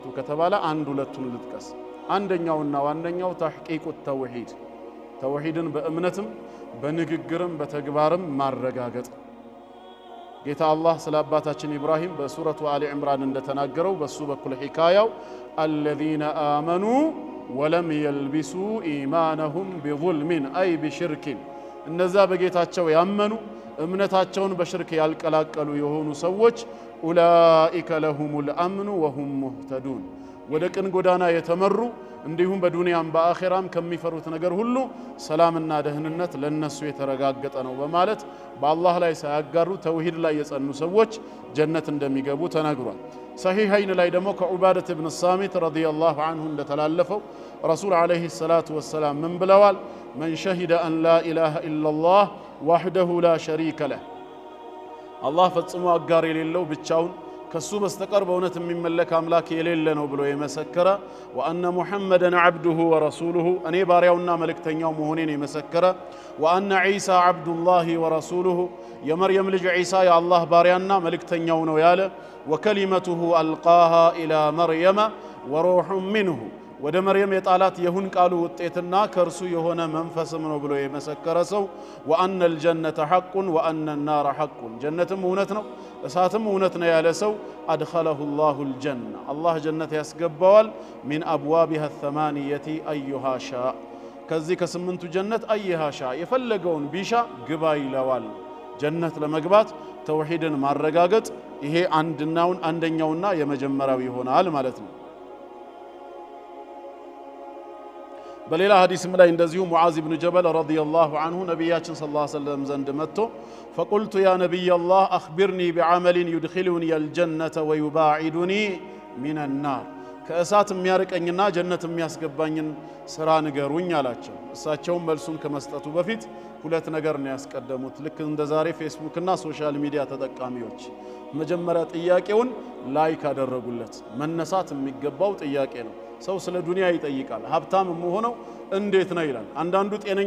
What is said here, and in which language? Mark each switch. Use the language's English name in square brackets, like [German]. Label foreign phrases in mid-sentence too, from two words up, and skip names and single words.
[Amharic] ከተባለ አንድ ሁለቱን ልጥቀስ አንደኛውና ዋነኛው [Arabic] تحقيق التوحيد [Amharic] ተውሂድን በእምነትም በንግግርም በተግባርም ማረጋገጥ ጌታ አላህ ስለ አባታችን ኢብራሂም በሱረቱ አሊ ኢምራን እንደተናገረው በሱ በኩል ሒካያው [Arabic] الذين آمنوا ولم يلبسوا إيمانهم بظلم أي بشرك [Amharic] እነዛ በጌታቸው ያመኑ እምነታቸውን በሽርክ ያልቀላቀሉ የሆኑ ሰዎች [Arabic] أولئك لهم الأمن وهم مهتدون [Amharic] ወደ ቅን ጎዳና የተመሩ እንዲሁም በዱንያም በአኺራም ከሚፈሩት ነገር ሁሉ ሰላምና ደህንነት ለነሱ የተረጋገጠ ነው በማለት በአላህ ላይ ሳያጋሩ ተውሂድ ላይ የጸኑ ሰዎች ጀነት እንደሚገቡ ተናግሯል [Arabic] صحيحين لا يدمو كعبادة بن الصامت رضي الله عنه እንደተላለፈው رسول عليه الصلاة والسلام من بلوال من شهد أن لا إله إلا الله وحده لا شريك له الله [Amharic] ፈጽሞ አጋር የሌለው ብቻውን ከሱ በስተቀር በእውነት የሚመለክ አምላክ የሌለ ነው ብሎ የመሰከረ [Arabic] وأن محمدا عبده ورسوله [Amharic] እኔ ባሪያውና መልእክተኛው መሆኔን የመሰከረ [Arabic] وأن عيسى عبد الله [Amharic] ورسوله የመርየም ልጅ ዒሳ የአላህ ባሪያና መልእክተኛው ነው ያለ [Arabic] وكلمته ألقاها إلى مريم وروح منه [Amharic] ወደ መርየም የጣላት የሁን ቃሉ ውጤትና ከርሱ የሆነ መንፈስም ነው ብሎ የመሰከረ ሰው [Arabic] وأن الجنة حق وأن النار حق [Amharic] ጀነትም እውነት ነው እሳትም እውነት ነው ያለ ሰው [Arabic] أدخله الله الجنة الله [Amharic] ጀነት ያስገባዋል [Arabic] من أبوابها الثمانية أيها شاء [Amharic] ከዚህ ከስምንቱ ጀነት [Arabic] أيها شاء [Amharic] የፈለገውን ቢሻ ግባ ይለዋል ጀነት ለመግባት ተውሂድን ማረጋገጥ ይሄ አንደኛውና የመጀመሪያው ይሆናል ማለት ነው በሌላ ሐዲስም ላይ እንደዚሁ ሙዓዝ ኢብኑ ጀበል [Arabic] رضي الله عنه [Amharic] ነብያችን [Arabic] صلى الله عليه وسلم [Amharic] ዘንድ መጥቶ [Arabic] فقلت يا نبي الله أخبرني بعمل يدخلني الجنة ويباعدني من النار [Amharic] ከእሳት የሚያርቀኝና ጀነት የሚያስገባኝን ስራ ንገሩኝ አላቸው እሳቸውም መልሱን ከመስጠቱ በፊት ሁለት ነገር ነው ያስቀደሙት ልክ እንደ ዛሬ ፌስቡክ እና [English] social media [Amharic] ተጠቃሚዎች መጀመሪያ ጥያቄውን ላይክ አደረጉለት መነሳት የሚገባው ጥያቄ ነው ሰው ስለ ዱንያ ይጠይቃል ሀብታም ሆኖ እንዴት ነው ይላል አንዳንዱ ጤነኛ